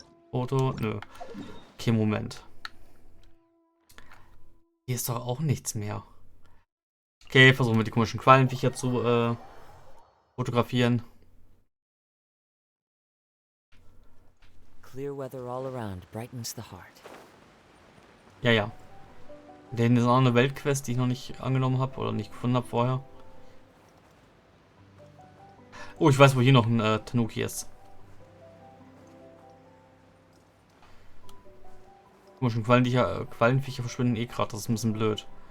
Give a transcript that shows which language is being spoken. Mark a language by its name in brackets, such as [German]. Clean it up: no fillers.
[German] Foto? Nö. Okay, Moment. Hier ist doch auch nichts mehr. Okay, versuchen wir die komischen Quallenviecher zu fotografieren. [English] Clear weather all around brightens the heart. [German] Ja. Denn ist auch eine Weltquest, die ich noch nicht angenommen habe oder nicht gefunden habe vorher. Oh, ich weiß, wo hier noch ein Tanuki ist. Komischen Quallenviecher verschwinden eh gerade, das ist ein bisschen blöd.